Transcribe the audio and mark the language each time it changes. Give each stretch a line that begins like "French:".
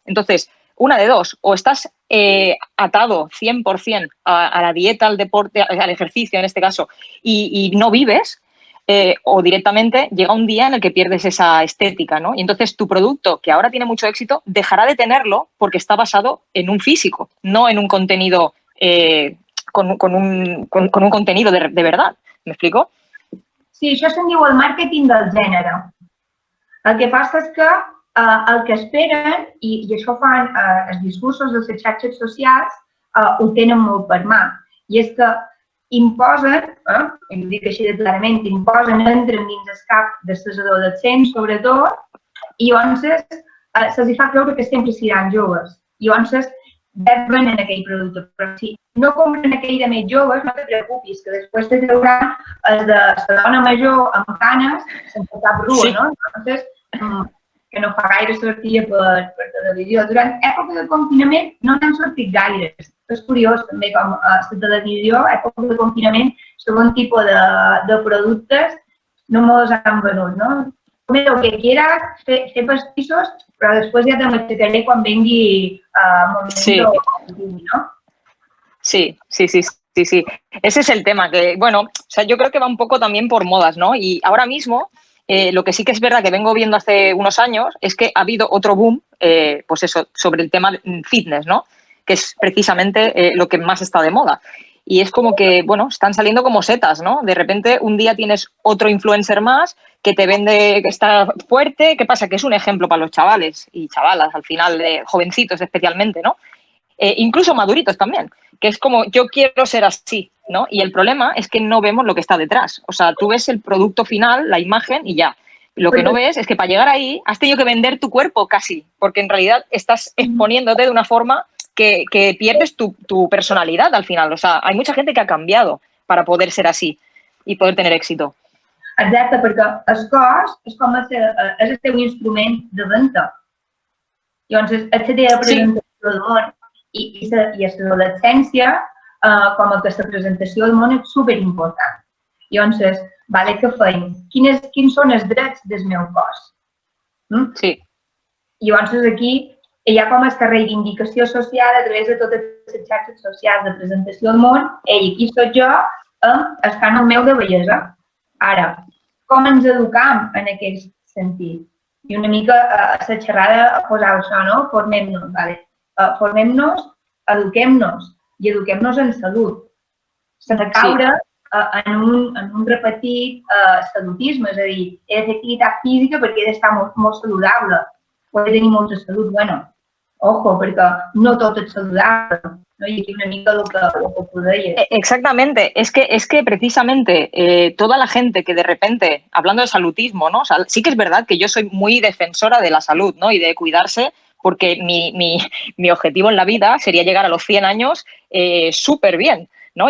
Spanish: Entonces, una de dos, o estás atado 100% a la dieta, al deporte, al ejercicio en este caso, y no vives, o directamente llega un día en el que pierdes esa estética, ¿no? Y entonces tu producto, que ahora tiene mucho éxito, dejará de tenerlo porque está basado en un físico, no en un contenido, con un contenido de verdad. ¿Me explico?
Catalan: Sí, això se'n diu el màrqueting del gènere. El que passa és que el que esperen, i això fan els discursos de les xarxes socials, ho tenen molt per mà, i és que imposen, i ho dic així de clarament, entren dins el cap dels adolescents, sobretot, i llavors se'ls fa creure que sempre seran joves. I llavors ja et venen aquell producte. Però si no compren aquell de més joves, no te preocupis, que després te trauran els de la dona major amb canes sense cap rua, Sí. no? Entonces, que no fa gaire sortia per televisió. Durant època de confinament no n'han sortit gaires. És curiós també com a la televisió, a època de confinament, segon tipus de productes no mos han venut, no?
Spanish: Come lo que quieras,
Catalan: fer pastissos, però després ja te m'aixecaré quan vengui el moment Sí. ¿no? Sí.
Spanish: Ese es el tema, que, bueno, o sea, yo creo que va un poco también por modas, ¿no? Y ahora mismo, lo que sí que es verdad que vengo viendo hace unos años es que ha habido otro boom, pues eso, sobre el tema fitness, ¿no? Que es precisamente lo que más está de moda. Y es como que, bueno, están saliendo como setas, ¿no? De repente un día tienes otro influencer más que te vende que está fuerte. ¿Qué pasa? Que es un ejemplo para los chavales y chavalas, al final, jovencitos especialmente, ¿no? Incluso maduritos también, que es como yo quiero ser así, ¿no? Y el problema es que no vemos lo que está detrás. O sea, tú ves el producto final, la imagen y ya. Lo que no ves es que para llegar ahí has tenido que vender tu cuerpo casi, porque en realidad estás exponiéndote de una forma que pierdes tu personalidad al final. O sea, hay mucha gente que ha cambiado para poder ser así y poder tener éxito.
Catalan: Exacte, perquè el cos és com és el teu instrument de venda. Llavors, és la teva presentació del món i l'adolescència com a que la presentació del món és superimportant. Llavors, vale, què feim? Quins són els drets del meu cos? Sí. Llavors, aquí hi ha com aquesta reivindicació social a través de totes les xarxes socials de presentació del món. Ei, aquí soc jo, el canal meu de bellesa. Ara, com ens educam en aquest sentit? I una mica la xerrada posava això, no? Formem-nos, vale? Formem-nos, eduquem-nos i eduquem-nos en salut. Sense caure en un repetit salutisme, és a dir, he de fer activitat física perquè he d'estar molt saludable, o he de tenir molta salut. Bueno, ojo, perquè no tot és saludable, ¿no?
Spanish: Y aquí
Catalan: una mica
Spanish: lo que podéis. Exactamente, es que precisamente toda la gente que de repente, hablando de salutismo, ¿no? O sea, sí que es verdad que yo soy muy defensora de la salud, ¿no? Y de cuidarse, porque mi objetivo en la vida sería llegar a los 100 años súper bien, ¿no?